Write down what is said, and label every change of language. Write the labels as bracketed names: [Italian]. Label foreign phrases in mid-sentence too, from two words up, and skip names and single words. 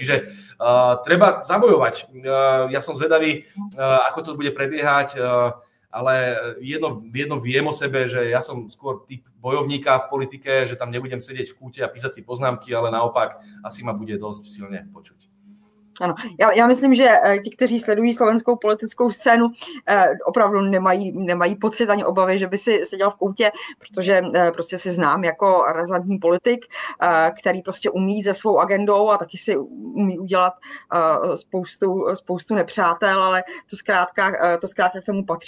[Slovak] Čiže treba zabojovať. Ja som zvedavý, ako to bude prebiehať, ale jedno viem o sebe, že ja som skôr typ bojovníka v politike, že tam nebudem sedieť v kúte a písať si poznámky, ale naopak asi ma bude dosť silne počuť. [Czech] Ano, já myslím, že ti, kteří sledují slovenskou politickou scénu, opravdu nemají pocit ani obavy, že by si seděl v koutě, protože prostě si znám jako razantní politik, který prostě umí jít za svou agendou a taky si umí udělat spoustu nepřátel, ale to zkrátka k tomu patří.